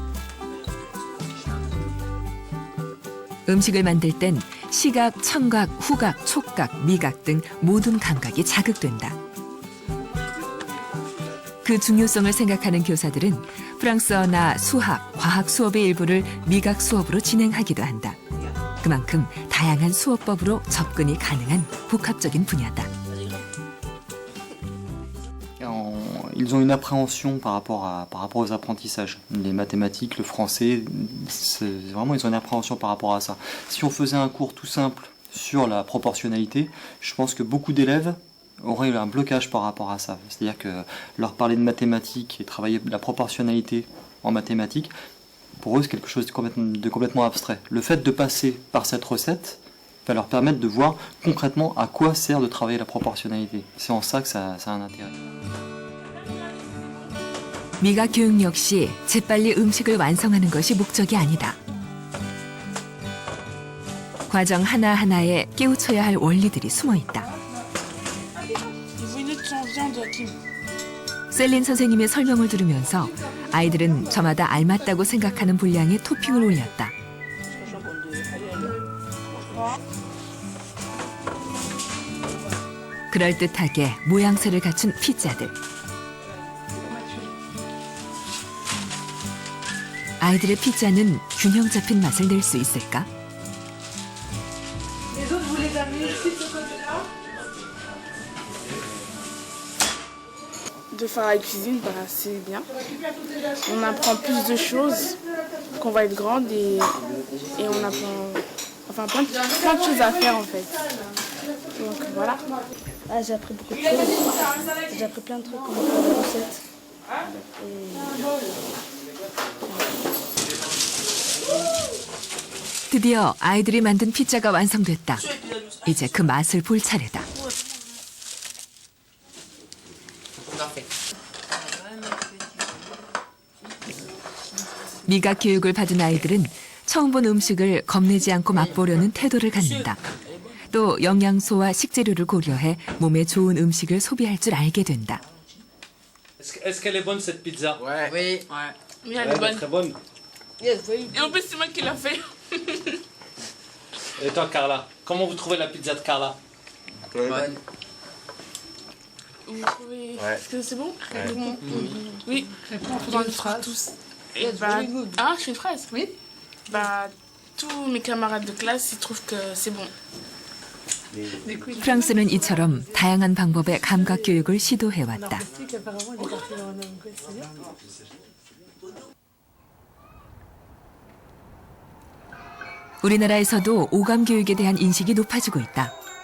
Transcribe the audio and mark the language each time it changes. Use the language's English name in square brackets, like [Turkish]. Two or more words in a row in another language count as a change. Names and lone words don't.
[Korean] 음식을 만들 땐 시각, 청각, 후각, 촉각, 미각 등 모든 감각이 자극된다. 그 중요성을 생각하는 교사들은 프랑스어나 수학, 과학 수업의 일부를 미각 수업으로 진행하기도 한다. 그만큼 다양한 수업법으로 접근이 가능한 복합적인 분야다. [French] Ils ont une appréhension par rapport aux apprentissages. Les mathématiques, le français, vraiment ils ont une appréhension par rapport à ça. Si on faisait un cours tout simple sur la proportionnalité, je pense que beaucoup d'élèves auraient un blocage par rapport à ça. C'est-à-dire que leur parler de mathématiques et travailler la proportionnalité en mathématiques, pour eux c'est quelque chose de complètement abstrait. Le fait de passer par cette recette va leur permettre de voir concrètement à quoi sert de travailler la proportionnalité. C'est en ça que ça a un intérêt. [Korean] 미각 교육 역시 재빨리 음식을 완성하는 것이 목적이 아니다. 과정 하나하나에 깨우쳐야 할 원리들이 숨어 있다. 셀린 선생님의 설명을 들으면서 아이들은 저마다 알맞다고 생각하는 분량의 토핑을 올렸다. 그럴듯하게 모양새를 갖춘 피자들. 아이들의 피자는 균형 잡힌 맛을 낼 수 있을까? [French] De faire la cuisine, c'est bien. On apprend plus de choses, qu'on va être grande et on apprend plein de choses à faire en fait. Donc voilà. Ah, j'ai appris beaucoup de choses. J'ai appris plein de trucs comme des recettes. [Korean] 드디어 아이들이 만든 피자가 완성됐다. 이제 그 맛을 볼 차례다. 미각 교육을 받은 아이들은 처음 본 음식을 겁내지 않고 맛보려는 태도를 갖는다. 또 영양소와 식재료를 고려해 몸에 좋은 음식을 소비할 줄 알게 된다. [French] Est-ce qu'elle est bonne cette pizza? Oui. Oui, elle est bonne. Très bonne. Et en plus, c'est moi qui l'a fait. Et toi, Carla, comment vous trouvez la pizza de Carla? Bonne. Vous trouvez que c'est bon? Oui. On le fera tous. Ah, je suis une fraise? Oui. Bah, tous mes camarades de classe, ils trouvent que c'est bon. [Korean] 프랑스는 이처럼 다양한 방법의 감각 교육을 시도해왔다. 우리나라에서도 오감 교육에 대한 인식이 높아지고 있다.